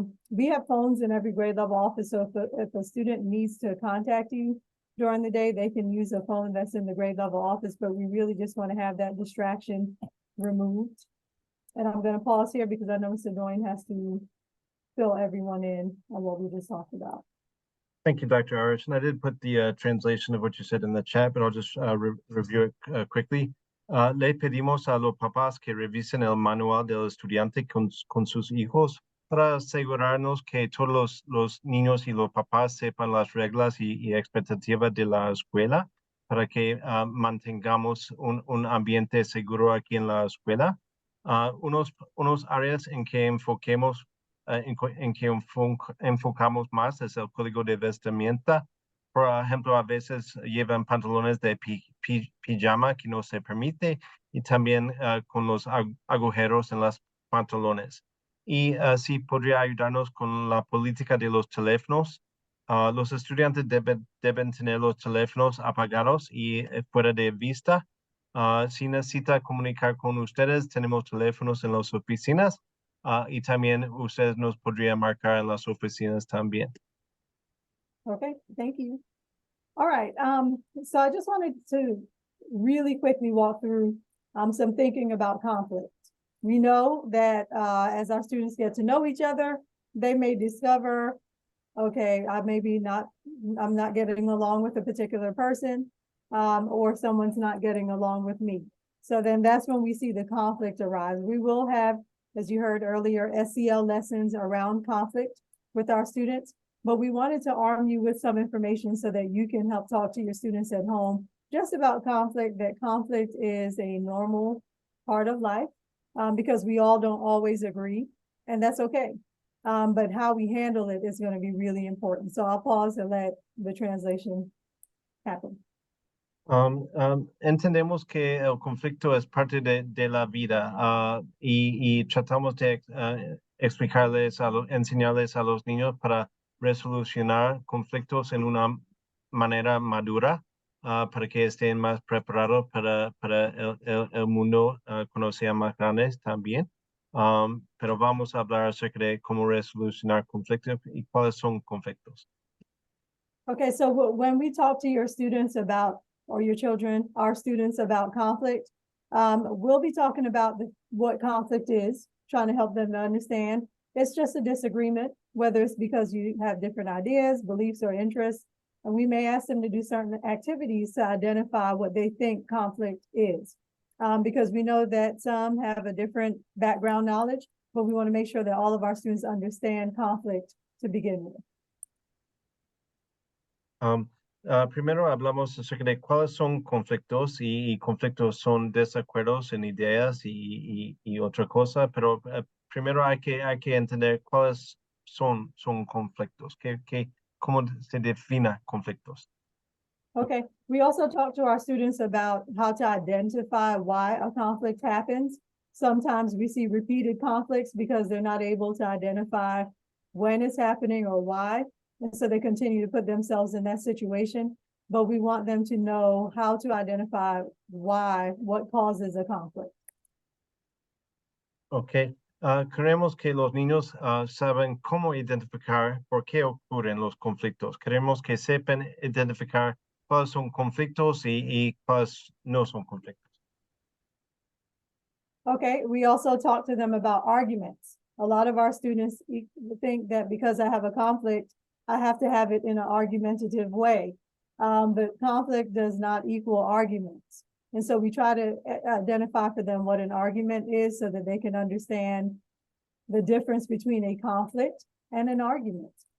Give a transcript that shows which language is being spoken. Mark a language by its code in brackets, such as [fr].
[en] We have phones in every grade level office, so if a student needs to contact you during the day, they can use a phone that's in the grade level office, but we really just want to have that distraction removed. And I'm going to pause here because I know Mr. Doyne has to fill everyone in on what we just talked about. Thank you, Dr. Irish. And I did put the translation of what you said in the chat, but I'll just review it quickly. [es] Le pedimos a los papás que revisen el manual del estudiante con sus hijos para asegurarnos que todos los niños y los papás sepan las reglas y expectativas de la escuela para que mantengamos un ambiente seguro aquí en la escuela. Unos áreas en que enfocamos más es el código de vestimenta. Por ejemplo, a veces llevan pantalones de pijama que no se permite y también con los agujeros en los pantalones. Y así podría ayudarnos con la política de los teléfonos. Los estudiantes deben tener los teléfonos apagados y fuera de vista. Si necesita comunicar con ustedes, tenemos teléfonos en las oficinas y también ustedes nos podrían marcar en las oficinas también. [en] Okay, thank you. All right, so I just wanted to really quickly walk through some thinking about conflict. We know that as our students get to know each other, they may discover, okay, I'm not getting along with a particular person, or someone's not getting along with me. So then that's when we see the conflict arise. We will have, as you heard earlier, SEL lessons around conflict with our students, but we wanted to arm you with some information so that you can help talk to your students at home just about conflict, that conflict is a normal part of life, because we all don't always agree, and that's okay. But how we handle it is going to be really important. So I'll pause and let the translation happen. [es] Entendemos que el conflicto es parte de la vida y tratamos de enseñarles a los niños para resolucionar conflictos en una manera madura para que estén más preparados para el mundo cuando sean más grandes también. Pero vamos a hablar acerca de cómo resolucionar conflictos y cuáles son conflictos. [en] Okay, so when we talk to your students about, or your children, our students about conflict, we'll be talking about what conflict is, trying to help them to understand. It's just a disagreement, whether it's because you have different ideas, beliefs, or interests. And we may ask them to do certain activities to identify what they think conflict is. Because we know that some have a different background knowledge, but we want to make sure that all of our students understand conflict to begin with. [es] Primero hablamos acerca de cuáles son conflictos y conflictos son desacuerdos en ideas y otra cosa, pero primero hay que entender cuáles son conflictos, cómo se define conflictos. [en] Okay, we also talk to our students about how to identify why a conflict happens. Sometimes we see repeated conflicts because they're not able to identify when it's happening or why. And so they continue to put themselves in that situation. But we want them to know how to identify why, what causes a conflict. Okay. [es] Queremos que los niños saben cómo identificar por qué ocurren los conflictos. Queremos que sepan identificar cuáles son conflictos y cuáles no son conflictos. [en] Okay, we also talk to them about arguments. A lot of our students think that because I have a conflict, I have to have it in an argumentative way. But conflict does not equal arguments. And so we try to identify for them what an argument is so that they can understand the difference between a conflict and an argument.